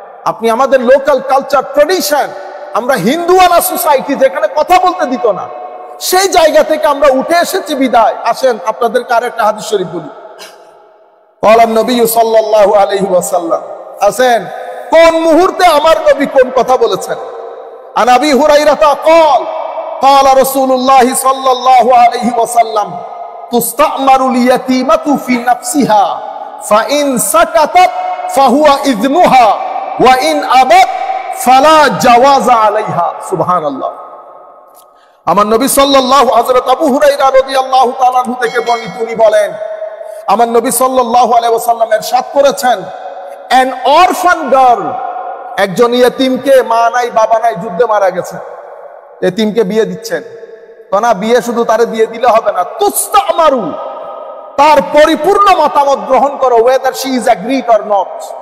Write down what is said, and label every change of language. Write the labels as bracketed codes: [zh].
[bn] আপনি আমাদের local culture tradition, আমরা হিন্দুয়ানা সোসাইটি যেখানে কথা বলতে দিত না, সেই জায়গা থেকে আমরা উঠে এসেছি বিদায়। আসেন আপনাদেরকে আরেকটা হাদিস শরীফ বলি। বলেন নবী সাল্লাল্লাহু আলাইহি ওয়াসাল্লাম, আসেন কোন মুহূর্তে আমার নবী কোন কথা বলেছেন। [ar] আন আবি হুরায়রা قال قال رسول الله صلى الله عليه وسلم تستأمر اليتيمة في نفسها فإن سكتت فهو إذنها وإن أبت فلا جواز عليها سبحان الله। [bn] আমার নবী সাল্লাল্লাহু হযরত আবু হুরায়রা রাদিয়াল্লাহু তাআলা আনহু থেকে বর্ণিত, তিনি বলেন আমার নবী সাল্লাল্লাহু আলাইহি ওয়াসাল্লাম ইরশাদ করেছেন, [en] an orphan girl, [bn] একজন ইয়েতিমকে, মা নাই বাবা নাই, যুদ্ধে মারা গেছে, ইয়েতিমকে বিয়ে দিচ্ছেন তো না, বিয়ে শুধু তারে দিয়ে দিলে হবে না, তুস্তামারু, তার পরিপূর্ণ মতামত গ্রহণ করো, [en] whether she is agreed or not।